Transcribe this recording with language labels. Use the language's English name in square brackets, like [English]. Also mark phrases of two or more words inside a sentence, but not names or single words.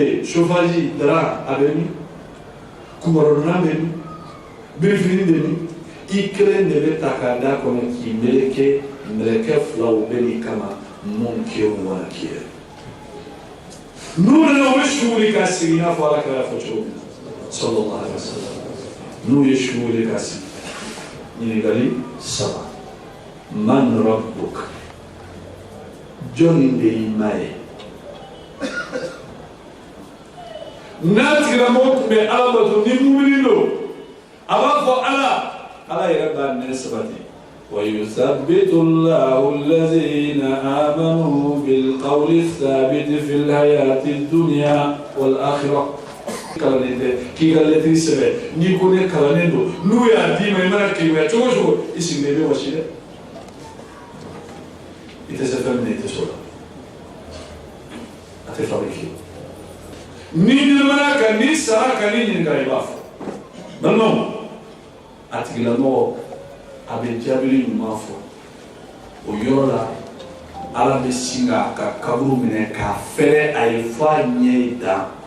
[Bambara] yen chauffage dara a bɛ min kunkɔrɔdonna bɛ min birifini bɛ min i kelen de bɛ ta k'a d'a kɔnɔ k'i meleke mɛlɛkɛ filaw bɛ n'i kama mun kɛ wala kɛ n'u nana u bɛ su wuli ka sigi i n'a fɔ ala kɛra fɔ cogo min na [Arabic] صلى الله عليه وسلم [Bambara] n'u ye su wuli ka sigi ɲininkali saba [Arabic] من ربك [Bambara] jɔnni de y'i ma ye n'a tigilamɔgɔ tun bɛ ala bato ni mumini don a b'a fɔ ala yɛrɛ b'a nɛ sabati [Arabic] ويثبت الله الذين آمنوا بالقول الثابت في الحياة الدنيا والآخرة [Bambara] k'i ka lɛtiri sɛbɛn n'i ko ne kalannen don n'u y'a d'i ma i mana kilimaya cogo o cogo i sigilen bɛ wasi dɛ i tɛ se fɛn min na i tɛ s'o la a tɛ fabriqué n'i ɲɛnamana kan n'i sara kan n'i ɲininka i b'a fɔ balimaw a tigilamɔgɔ a bɛ jaabili ɲuman fɔ o yɔrɔ la ala bɛ sin k'a ka kaburu minɛ k'a fɛrɛ a ye fɔ a ɲɛ ye dan